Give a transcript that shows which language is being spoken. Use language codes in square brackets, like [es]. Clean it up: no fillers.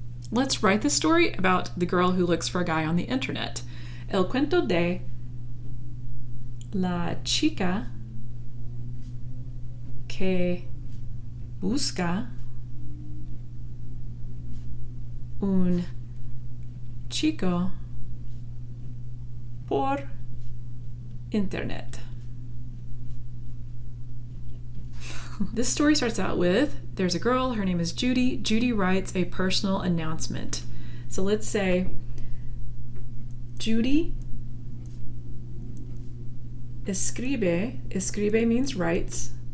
[en] Let's write the story about the girl who looks for a guy on the internet. [es] El cuento de la chica que busca un chico por internet. [en] This story starts out with, there's a girl, her name is Judy. Judy writes a personal announcement. So let's say, Judy escribe. Escribe means writes.